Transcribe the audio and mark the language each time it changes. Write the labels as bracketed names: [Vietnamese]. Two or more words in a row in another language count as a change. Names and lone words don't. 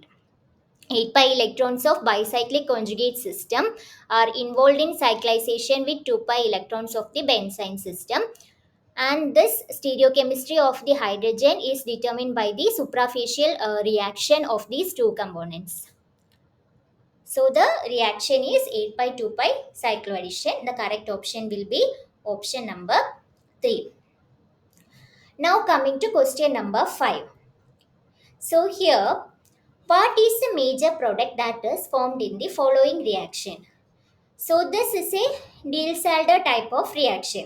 [English] 8 pi electrons of bicyclic conjugate system are involved in cyclization with 2 pi electrons of the benzene system, and this stereochemistry of the hydrogen is determined by the suprafacial reaction of these two components. So the reaction is 8 pi 2 pi cycloaddition. The correct option will be option number 3. Now coming to question number 5. So here, what is the major product that is formed in the following reaction? So this is a Diels-Alder type of reaction.